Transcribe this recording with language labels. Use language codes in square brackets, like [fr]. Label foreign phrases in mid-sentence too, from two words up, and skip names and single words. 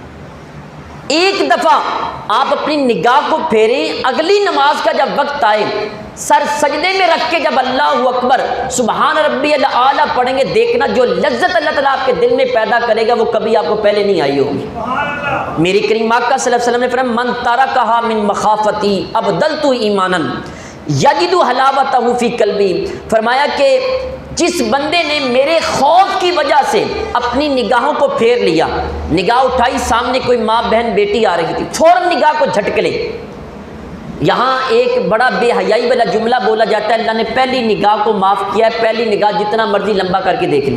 [ur] ایک دفعہ آپ اپنی نگاہ کو پھیریں، اگلی نماز کا جب وقت آئے سر سجدے میں رکھ کے جب [ar] اللہ اکبر سبحان ربی الاعلیٰ [ur] پڑھیں گے، دیکھنا جو لذت اللہ تعالیٰ آپ کے دل میں پیدا کرے گا وہ کبھی آپ کو پہلے نہیں آئی ہوگی۔ میری کریم آقا [ar] صلی اللہ علیہ وسلم [ur] نے فرمایا [ar] من ترکھا من مخافتی ابدلت ایمانا یجد حلاوتہ فی قلبی، [ur] فرمایا کہ جس بندے نے میرے خوف کی وجہ سے اپنی نگاہوں کو پھیر لیا، نگاہ اٹھائی، سامنے کوئی ماں بہن بیٹی آ رہی تھی، فوراً نگاہ کو جھٹک لے۔ یہاں ایک بڑا بے حیائی والا جملہ بولا جاتا ہے، اللہ نے پہلی نگاہ کو معاف کیا ہے، پہلی نگاہ جتنا مرضی لمبا کر کے دیکھ لیں۔